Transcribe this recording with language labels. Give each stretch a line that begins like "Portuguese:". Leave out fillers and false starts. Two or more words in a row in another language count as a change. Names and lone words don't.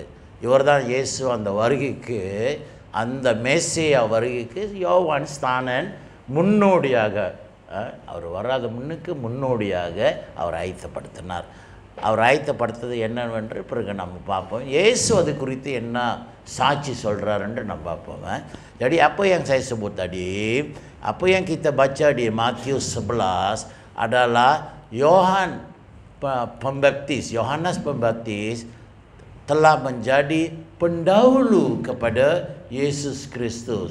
Tamil: இவர் தான் இயேசு அந்த வருகைக்கு, அந்த மேசியா வருகைக்கு யோவான் ஸ்நானன் முன்னோடியாக, அவர் வராத முன்னோடியாக அவர் ஆயத்தப்படுத்தினார். அவர் ஆயத்தப்படுத்தது என்னவென்று பிறகு நம்ம பார்ப்போம். இயேசு அது குறித்து என்ன சாட்சி சொல்கிறாருன்று நம்ம பார்ப்போம்.
Indonesian: Jadi apa yang saya sebut tadi, apa yang kita baca di Matius 11 adalah Yohanes Pembaptis telah menjadi pendahulu kepada Yesus Kristus.